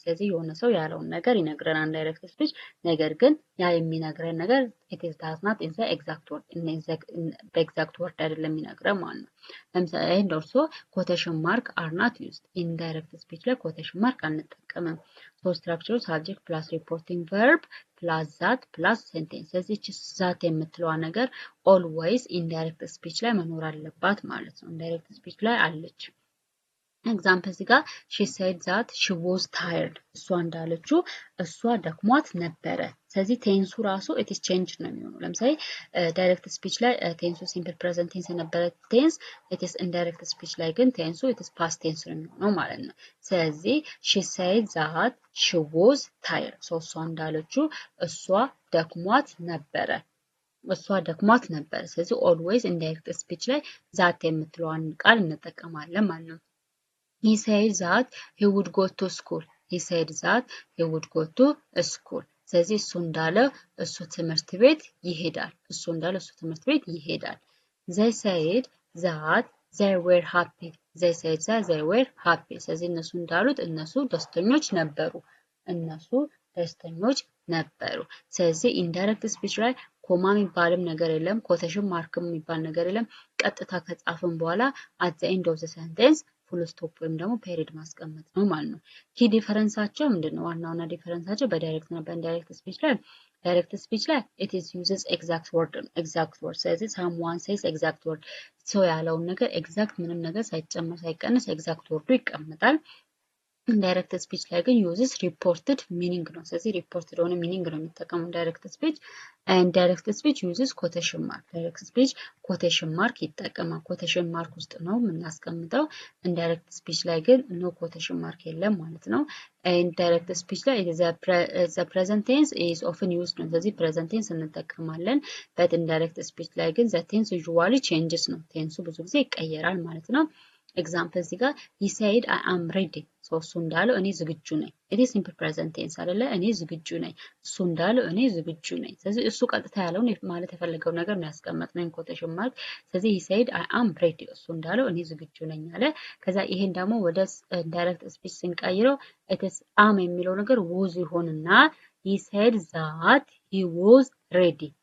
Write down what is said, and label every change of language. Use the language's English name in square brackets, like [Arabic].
[Amharic] ስለዚህ የሆነ ሰው ያለውን ነገር ይነግረናል direct speech፣ ነገር ግን ያ የሚነግረን ነገር it is does not in the exact word በexact word አይደለም የሚነግረን ማለት ነው። ለምሳሌ [English] and also quotation mark are not used in direct speech [Amharic] ላይ quotation mark አንጠቀምም። [English] structure subject plus reporting verb plus that plus sentence. [Amharic] ስለዚህ ዛት የምትለዋ ነገር always indirect speech ላይ መኖር አለባት ማለት ነው። indirect speech ላይ አለች። ኤግዛምፕል እዚህ ጋር [English] she said that she was tired. [Amharic] እሷ እንዳለችው እሷ ደክሟት ነበረ። ስለዚህ ቴንሱ ራሱ it is changed ነው የሚሆነው። ለምሳሌ ዳይሬክት ስፒች ላይ ቴንሱ ሲምፕል ፕሬዘንት ቴንስ የነበረ ቴንስ it is indirect speech ላይ ግን ቴንሱ it is past tense ነው የሚሆነው ማለት ነው። ስለዚህ [English] she said that she was tired. [Amharic] እሷ እንዳለችው እሷ ደክሟት ነበረ። እሷ ደክሟት ነበረ። ስለዚህ always indirect speech ላይ ዛት የምትለዋን ቃል እንጠቀማለን ማለት ነው። [English] he said that he would go to school. he said that he would go to school. [Amharic] ስለዚህ እሱ እንዳለ እሱ ትምህርት ቤት ይሄዳል። እሱ እንዳለ እሱ ትምህርት ቤት ይሄዳል። [English] they said that they were happy. they said that they were happy. [Amharic] ስለዚህ እነሱ እንዳሉት እነሱ ደስተኞች ነበሩ። እነሱ ደስተኞች ነበሩ። ስለዚህ ኢንዳይሬክት ስፒች ላይ ኮማ የሚባልም ነገር የለም፣ ኮቴሽን ማርክም የሚባል ነገር የለም። ቀጥታ ከጻፍን በኋላ [English] at the end of the sentence [Amharic] full stop ወይም ደግሞ ፔሪድ ማስቀመጥ ነው ማለት ነው። ኪ ዲፈረንሳቸው ምንድነው? ዋናውና ዲፈረንሳቸው በዳይሬክት እና በኢንዳይሬክት ስፒች ላይ ዳይሬክት ስፒች ላይ it is uses exact word. ስለዚህ someone says exact word ሰው ያለውን ነገር ኤግዛክት ምንም ነገር ሳይጨመር ሳይቀንስ ኤግዛክት ወርዱ ይቀመጣል። ኢንዳይሬክት ስፒች ላይ ግን uses reported meaning ነው። ስለዚህ reported ሆነ meaning ነው የሚጠቀመው ዳይሬክት ስፒች። and direct speech uses quotation mark. direct speech quotation mark ይጠቀማል። quotation mark ውስጥ ነው የምናስቀምጠው። indirect speech ላይ ግን no quotation mark የለም ማለት ነው። indirect speech ላይ [English] the present tense is often used [Amharic] ነው። ስለዚህ present tense እንጠቀማለን። [English] but indirect speech [Amharic] ላይ ግን [English] the tense usually changes [Amharic] ነው። ቴንሱ ብዙ ጊዜ ይቀየራል ማለት ነው። ኤግዛምፕል እዚህ ጋር [English] he said I am ready. [Amharic] እሱ እንዳለው እኔ ዝግጁ ነኝ። it is simple present tense አይደለ? እኔ ዝግጁ ነኝ። እሱ እንዳለው እኔ ዝግጁ ነኝ። ስለዚህ እሱ ቀጥታ ያለውን ማለት የፈለገው ነገር ነው ያስቀመጥነው ኢን ኮቴሽን ማርክ። ስለዚህ [English] he said I am ready. [Amharic] እሱ እንዳለው እኔ ዝግጁ ነኝ አለ። ከዛ ይሄን ደግሞ ወደ ዳይሬክት ስፒች ስንቀይረው it is am የሚለው ነገር was ይሆንና [English] he said that he was ready.